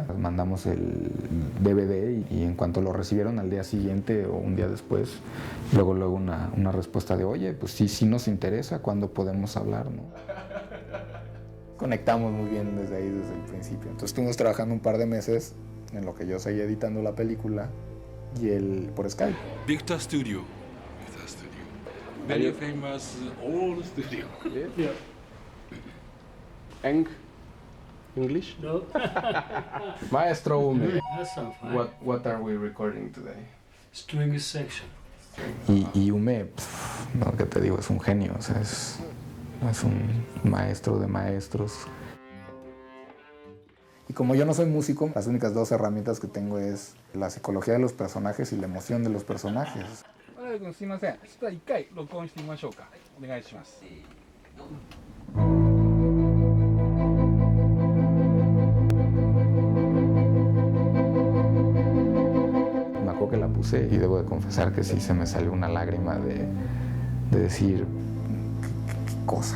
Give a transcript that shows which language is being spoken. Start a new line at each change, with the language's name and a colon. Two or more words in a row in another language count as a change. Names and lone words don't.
Spanish: Les mandamos el DVD y en cuanto lo recibieron al día siguiente o un día después, luego una respuesta de, oye, pues sí nos interesa, ¿cuándo podemos hablar, no? Conectamos muy bien desde ahí, desde el principio. Entonces estuvimos trabajando un par de meses en lo que yo seguía editando la película y él por Skype.
English: Victor Studio. Very famous old studio. Yeah. English? No. Maestro Ume, That sounds fine. what are we recording today? String section.
Spanish: Y Ume, no, que te digo, es un genio, o sea, es un maestro de maestros. Y como yo no soy músico, las únicas dos herramientas que tengo es la psicología de los personajes y la emoción de los personajes.
Japanese: すいません。ちょっと一回録音してみましょうか。お願いします。
Spanish: Me acuerdo que la puse y debo de confesar que sí se me salió una lágrima de decir, ¿qué cosa?